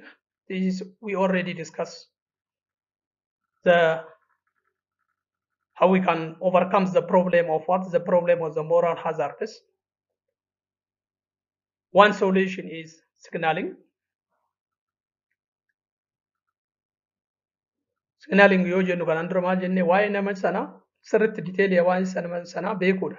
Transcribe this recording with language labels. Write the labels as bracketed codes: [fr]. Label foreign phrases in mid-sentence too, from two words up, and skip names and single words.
[en] This is we already discussed the how we can overcome the problem of what the problem of the moral hazard is. One solution is signaling. [om] Signaling yoo jennu kan dura maal jenne waa'ee nama sana sirriitti diteelii waa'ee sana beekuudha.